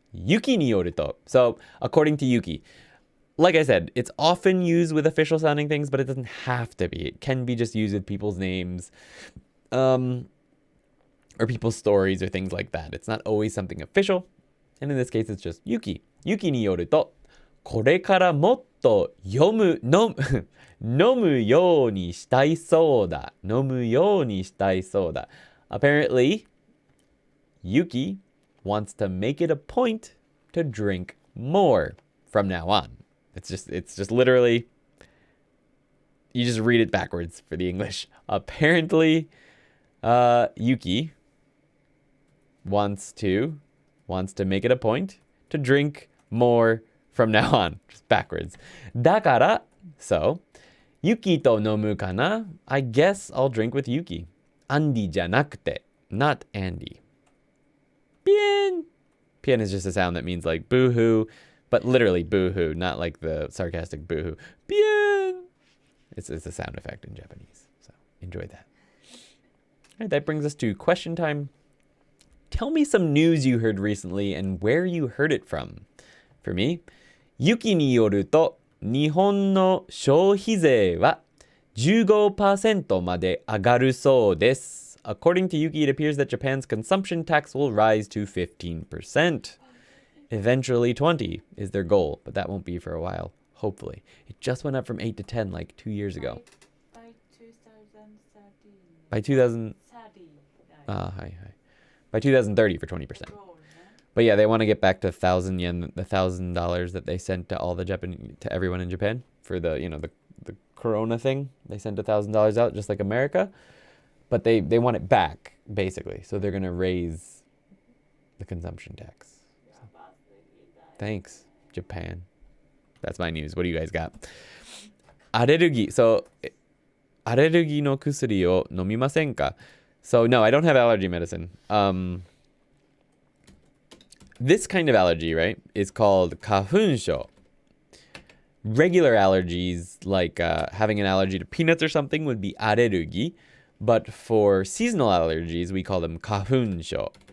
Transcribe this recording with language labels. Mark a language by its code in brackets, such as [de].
[ja] Yuki ni yoru to. [en] So, according to Yuki. Like I said, it's often used with official sounding things, but it doesn't have to be. It can be just used with people's names. Or people's stories or things like that. It's not always something official. And in this case, it's just Yuki. [ja] Yuki ni yoru to, これからもっと飲むようにしたいそうだ。飲むようにしたいそうだ。 [en] Apparently, Yuki wants to make it a point to drink more from now on. It's just literally, you just read it backwards for the English. Apparently, Yuki wants to make it a point to drink more from now on. Just backwards. [ja] だから、so, Yuki と飲むかな? [en] I guess I'll drink with Yuki. Andy [ja] じゃなくて, [en] not Andy. Bien. Bien is just a sound that means like boo-hoo, but literally boo-hoo, not like the sarcastic boo-hoo. Bien. It's a sound effect in Japanese, so enjoy that. All right, that brings us to question time. Tell me some news you heard recently and where you heard it from. For me, [ja] Yuki によると、日本の消費税は15% まで上がるそうです。 [en] According to Yuki, it appears that Japan's consumption tax will rise to 15%. Eventually 20 is their goal, but that won't be for a while, hopefully. It just went up from 8 to 10 like 2 years ago. By 2013. By 2000... hi. By 2030 for 20%. But yeah, they want to get back to 1,000 yen, the $1,000 that they sent to all the to everyone in Japan for the, the Corona thing. They sent $1,000 out just like America, but they want it back basically. So they're going to raise the consumption tax. So, thanks, Japan. That's my news. What do you guys got? [ja] アレルギー。 So, アレルギーの薬を飲みませんか? [en] So no, I don't have allergy medicine. This kind of allergy, right, is called 花粉症. Regular allergies, like having an allergy to peanuts or something, would be アレルギー. But for seasonal allergies, we call them 花粉症.